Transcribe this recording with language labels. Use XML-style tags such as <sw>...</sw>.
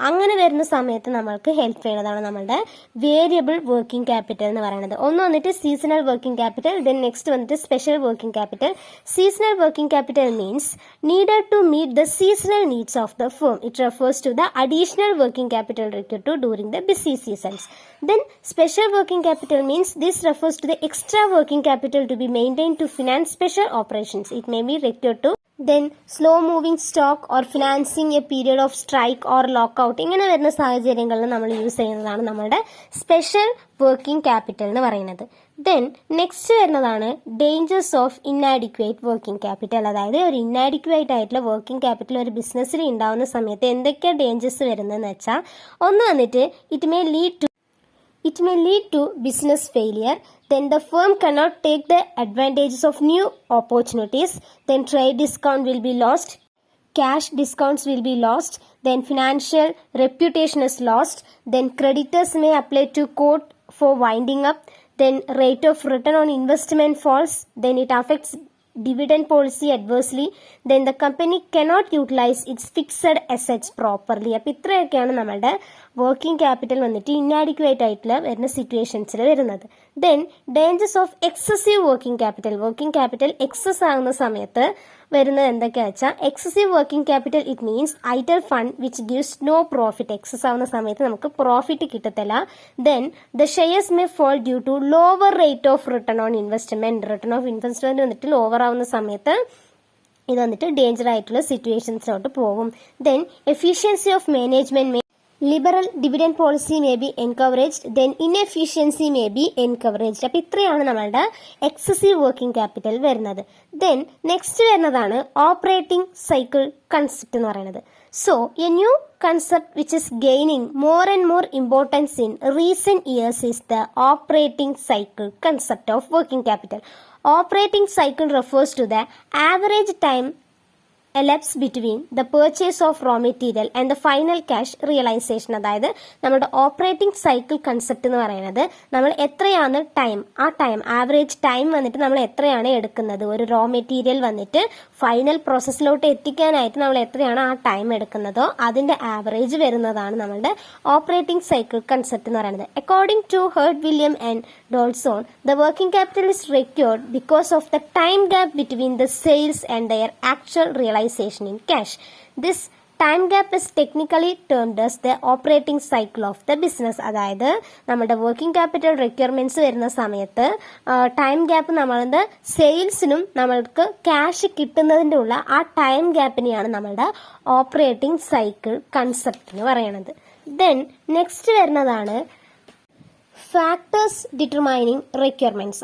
<ml>അങ്ങനെ വരുന്ന സമയത്ത് നമ്മൾക്ക് ഹെൽപ്പ് ചെയ്യുന്നതാണ് നമ്മുടെ വേരിയബിൾ വർക്കിംഗ് ക്യാപിറ്റൽ എന്ന് പറയുന്നത്. ഒന്ന് വന്നിട്ട് seasonal working capital, then next വന്നിട്ട് special working capital.</ml> <en>Seasonal working capital means needed to meet the seasonal needs of the firm. It refers to the additional working capital required to during the busy seasons. Then special working capital means this refers to the extra working capital to be maintained to finance special operations. It may be required to then slow moving stock or financing a period of strike or lockout.</en> <ml>ഇങ്ങനെ വരുന്ന സാഹചര്യങ്ങളിൽ നമ്മൾ use ചെയ്യുന്നതാണ് നമ്മളുടെ special working capital എന്ന് പറയുന്നത്. Then next വരുന്നതാണ് dangers of inadequate working capital. അതായത് ഒരു ഇന്നാഡിക്വേറ്റ് ആയിട്ടുള്ള വർക്കിംഗ് ക്യാപിറ്റൽ ഒരു ബിസിനസ്സിൽ ഉണ്ടാവുന്ന സമയത്ത് എന്തൊക്കെയാണ് ഡേഞ്ചേഴ്സ് വരുന്നതെന്ന് വെച്ചാൽ, ഒന്ന് വന്നിട്ട്</ml> <en>It may lead to business failure. Then the firm cannot take the advantages of new opportunities. Then trade discount will be lost. Cash discounts will be lost. Then financial reputation is lost. Then creditors may apply to court for winding up. Then rate of return on investment falls. Then it affects dividend policy adversely, then the company cannot utilize its fixed assets properly.</en> <ml>അപ്പോൾ ഇത്രയൊക്കെയാണ് നമ്മളുടെ working capital വന്നിട്ട് inadequate ആയിട്ടുള്ള വരുന്ന സിറ്റുവേഷൻസിൽ വരുന്നത്. Then dangers of excessive working capital excess ആകുന്ന സമയത്ത് വരുന്നത് എന്തൊക്കെയാ വെച്ചാൽ, excessive working capital it means Idol fund which gives no profit. Excess ആവുന്ന സമയത്ത് നമുക്ക് പ്രോഫിറ്റ് കിട്ടത്തില്ല. Then the shares may fall due to lower rate of return on investment വന്നിട്ട് ലോവർ ആവുന്ന സമയത്ത് ഇത് വന്നിട്ട് ഡേഞ്ചർ ആയിട്ടുള്ള സിറ്റുവേഷൻസിലോട്ട് പോകും.</ml> <en>Then efficiency of management liberal dividend policy may be encouraged, then inefficiency may be encouraged.</en> <ml>അപ്പോൾ ഇത്രയാണ് നമ്മളുടെ എക്സസീവ് വർക്കിംഗ് ക്യാപിറ്റൽ വരുന്നത്. ദെൻ നെക്സ്റ്റ് വരുന്നതാണ് ഓപ്പറേറ്റിംഗ് സൈക്കിൾ കൺസെപ്റ്റ് എന്ന് പറയുന്നത്.</ml> <en>So a new concept which is gaining more and more importance in recent years is the operating cycle concept of working capital. Operating cycle refers to the average time elapsed between the purchase of raw material and the final cash realization.</en> <ml>അതായത് നമ്മുടെ operating cycle concept എന്ന് പറയുന്നത് നമ്മൾ എത്രയാണ് average time വന്നിട്ട് നമ്മൾ എത്രയാണ് എടുക്കുന്നത് ഒരു റോ മെറ്റീരിയൽ വന്നിട്ട് ഫൈനൽ പ്രോസസ്സിലോട്ട് എത്തിക്കാനായിട്ട് നമ്മൾ എത്രയാണ് ആ ടൈം എടുക്കുന്നതോ അതിന്റെ ആവറേജ് വരുന്നതാണ് നമ്മളുടെ ഓപ്പറേറ്റിംഗ് സൈക്കിൾ കൺസെപ്റ്റ് എന്ന് പറയുന്നത്.</ml> <en>According to Heard William and Dolson, the working capital is required because of the time gap between the sales and their actual realization in cash. This time gap is technically termed as the operating cycle of the business.</en> <ml>അതായത് നമ്മുടെ working capital requirements വരുന്ന സമയത്ത് time gap നമ്മളുടെ സെയിൽസിനും നമ്മൾക്ക് cash കിട്ടുന്നതിൻ്റെ ഉള്ള ആ time ഗ്യാപ്പിനെയാണ് നമ്മളുടെ operating cycle concept എന്ന് പറയുന്നത്. ദെൻ നെക്സ്റ്റ് വരുന്നതാണ് ഫാക്ടേഴ്സ് ഡിറ്റർമൈനിങ് റിക്വയർമെന്റ്സ്.</ml>